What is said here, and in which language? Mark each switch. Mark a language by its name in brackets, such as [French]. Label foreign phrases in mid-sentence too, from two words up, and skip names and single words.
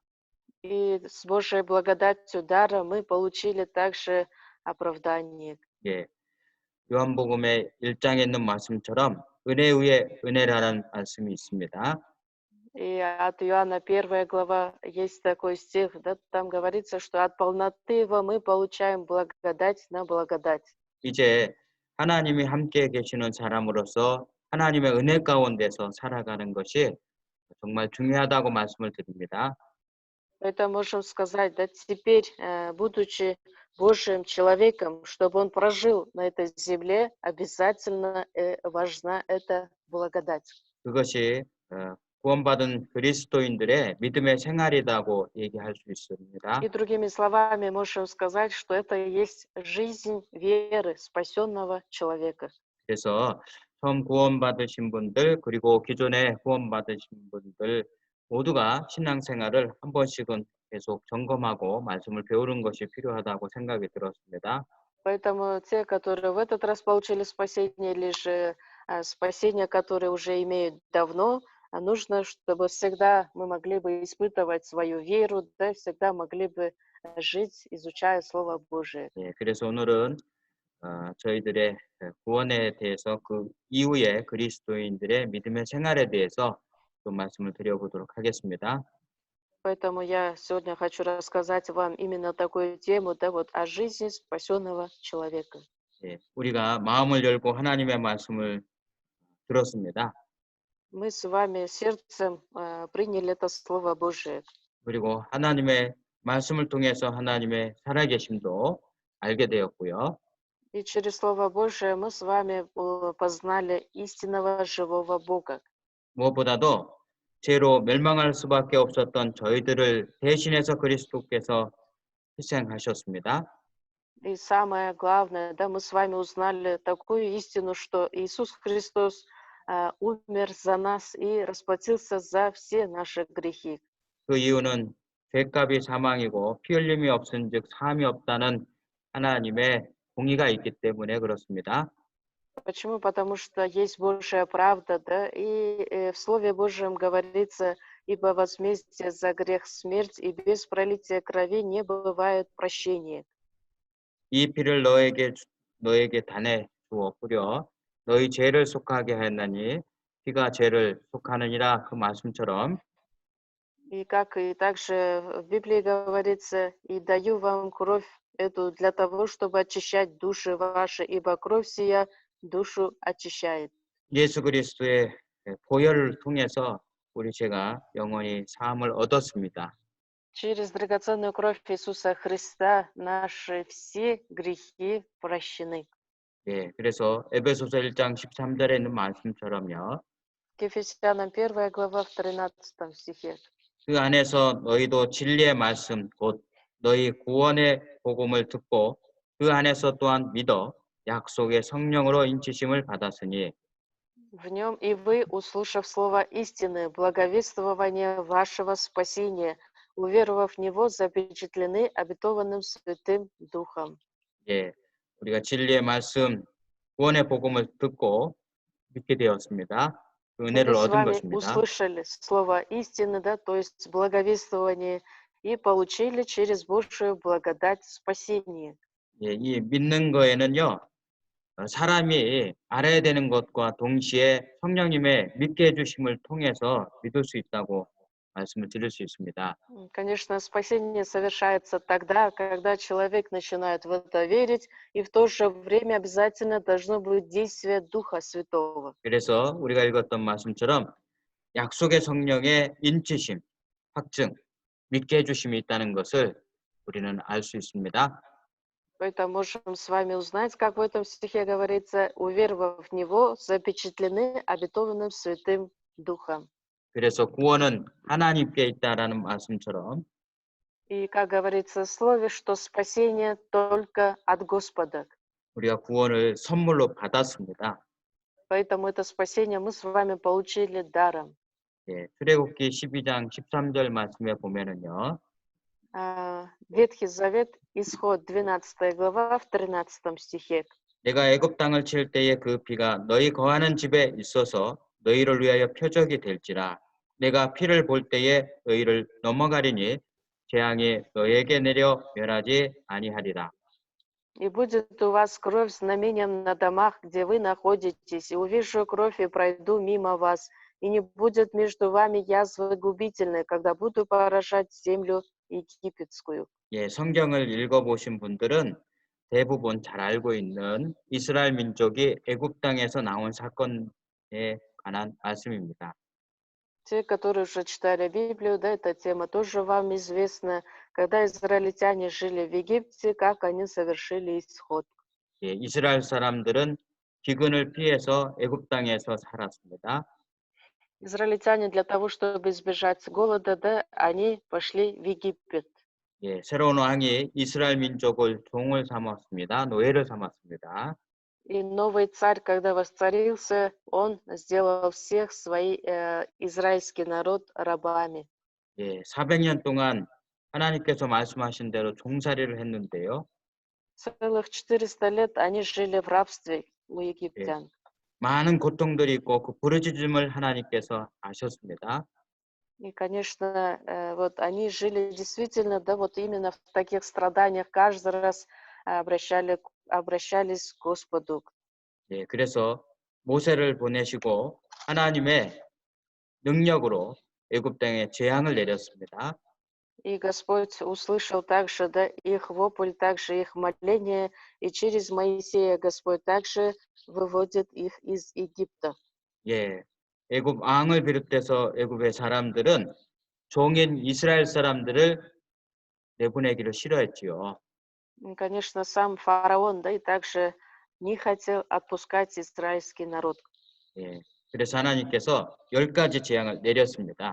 [Russian] И с Божьей благодатью дара мы получили также оправдание. [Korean] 예, 요한복음의 1장에 있는 말씀처럼 은혜 위에 은혜라는 말씀이 있습니다. [Russian] И от Иоанна 1 глава есть такой стих, да, там говорится, что от полноты его мы получаем благодать на благодать. [Korean] 이제 하나님이 함께 계시는 사람으로서 하나님의 은혜 가운데서 살아가는 것이 정말 중요하다고 말씀을 드립니다. [Russian] Поэтому можем сказать, да, теперь, будучи Божьим человеком, чтобы он прожил на этой земле, обязательно важна эта благодать. [Korean] 그것이 구원받은 그리스도인들의 믿음의 생활이라고 얘기할 수 있습니다. [Russian] И другими словами можем сказать, что это и есть жизнь веры спасенного человека. [Korean] 그래서 처음 구원받으신 분들 그리고 기존에 구원받으신 분들 모두가 신앙생활을 한 번씩은 계속 점검하고 말씀을 배우는 것이 필요하다고 생각이 들었습니다. [Russian] Поэтому те, которые в этот раз получили спасение, или же спасение, которое уже имеют давно, нужно, чтобы всегда мы могли бы испытывать свою веру, да, всегда могли бы жить, изучая Слово Божие. [Korean] 예, 그래서 오늘은 저희들의 구원에 대해서 그 이후에 그리스도인들의 믿음의 생활에 대해서 좀 말씀을 드려보도록 하겠습니다. [Russian] Поэтому я сегодня хочу рассказать вам именно такую тему, да, вот о жизни спасенного человека. [Korean] 예, 우리가 마음을 열고 하나님의 말씀을 들었습니다. [Russian] Мы с вами сердцем приняли это Слово Божие. [Korean] 그리고 하나님의 말씀을 통해서 하나님의 살아계심도 알게 되었고요. [Russian] И через Слово Божие мы с вами познали истинного живого Бога. [Korean] 무엇보다도 죄로 멸망할 수밖에 없었던 저희들을 대신해서 그리스도께서 희생하셨습니다. [Russian] И самое главное, да, мы с вами узнали такую истину, что Иисус Христос умер за нас и расплатился за все наши грехи. [Korean] 그 이유는 죄값이 사망이고 피 흘림이 없은즉 사함이 없다는 하나님의 공의가 있기 때문에 그렇습니다. [Russian] Почему? Потому что есть Божья правда, да, и в Слове Божьем говорится, ибо возмездие за грех смерть, и без пролития крови не бывает прощения. [Korean] 이 피를 너에게 단에 주어 뿌려 너희 죄를 속하게 하였나니 피가 죄를 속하느니라 그 말씀처럼 [Russian] И как и также в Библии говорится, и даю вам кровь эту для того, чтобы очищать души ваши, ибо кровь сия душу очищает. [Korean] 예수 그리스도의 보혈을 통해서 우리 죄가 영원히 사함을 얻었습니다. [Russian] Через драгоценную кровь Иисуса Христа наши все грехи прощены. [Korean] 예, 그래서 에베소서 1장 13절에 있는 말씀처럼요. [Russian] К Ефесянам 1 глава в 13 стихе. [Korean] 그 안에서 너희도 진리의 말씀 곧 너희 구원의 복음을 듣고 그 안에서 또한 믿어 약속의 성령으로 인치심을 받았으니 [Russian] В нем и вы, услышав слово истины, благовествование вашего спасения, уверовав в него, запечатлены обетованным Святым Духом. [Korean] 예, 우리가 진리의 말씀 구원의 복음을 듣고 믿게 되었습니다. 그 [Russian] Мы [Korean] 은혜를 [Russian] с [Korean] 얻은 [Russian] вами [Korean] 것입니다. [Russian] услышали слово истины, да, то есть благовествование, и получили через Божию благодать спасение. [Korean] 예, 이 믿는 거에는요. 사람이 알아야 되는 것과 동시에 성령님의 믿게 해주심을 통해서 믿을 수 있다고 말씀을 드릴 수 있습니다. [Russian] Конечно, спасение совершается тогда, когда человек начинает в это верить, и в то же время обязательно должно быть действие Духа Святого. [Korean] 그래서 우리가 읽었던 말씀처럼 약속의 성령의 인치심, 확증, 믿게 해주심이 있다는 것을 우리는 알 수 있습니다. [Russian] Поэтому можем с вами узнать, как в этом стихе говорится, уверовав в Него, запечатлены обетованным Святым Духом. [Korean] 그래서 구원은 하나님께 있다라는 말씀처럼 [Russian] И, как говорится в Слове, что спасение только от Господа. [Korean] 우리가 구원을 선물로 받았습니다. [Russian] Поэтому это спасение мы с вами получили даром. [Korean] 예, 출애굽기 12장 13절 말씀에 보면은요. [Russian] Ветхий Завет, Исход 12 глава в 13 стихе. [Korean] 내가 애굽 땅을 칠 때에 그 피가 너희 거하는 집에 있어서 너희를 위하여 표적이 될지라 내가 피를 볼 때에 너희를 넘어가리니 재앙이 너에게 내려 멸하지 아니하리라. [Russian] И будет у вас кровь знамением на домах, где вы находитесь, и увижу кровь и пройду мимо вас, и не будет между вами язвы губительной, когда буду поражать землю египетскую». [Korean] 예, 성경을 읽어보신 분들은 대부분 잘 알고 있는 이스라엘 민족이 애굽 땅에서 나온 사건에 관한 말씀입니다. [Russian] Те, которые уже читали Библию, да, эта тема тоже вам известна. Когда израильтяне жили в Египте, как они совершили исход. [Korean] 예, 이스라엘 사람들은 기근을 피해서 애굽 땅에서 살았습니다. [Russian] Израильтяне для того, чтобы избежать голода, да, они пошли в Египет. [Korean] 예, 새로운 왕이 이스라엘 민족을 종을 삼았습니다. 노예를 삼았습니다. [Russian] И новый царь, когда воцарился, он сделал всех израильский народ рабами. [Korean] 예, 400년 동안 하나님께서 말씀하신 대로 종살이를 했는데요. [Russian] Целых 400 лет они жили в рабстве у 예, египтян. [Korean] 많은 고통들이 있고 그 부르짖음을 하나님께서 아셨습니다. [Russian] И, конечно, вот они жили действительно, да, вот именно в таких страданиях, каждый раз обращались к Господу. [Korean] 예, 그래서 모세를 보내시고 하나님의 능력으로 애굽 땅에 재앙을 내렸습니다. [Russian] И Господь услышал также, да, их вопль, также их моление, и через Моисея Господь также выводит их из Египта. [Korean] 예, 애굽 왕을 비롯해서 애굽의 사람들은 종인 이스라엘 사람들을 내보내기를 싫어했지요. [Russian] И, конечно, сам фараон, да, и также не хотел отпускать израильский народ. [Korean] 예, 그래서 하나님께서 10가지 재앙을 내렸습니다.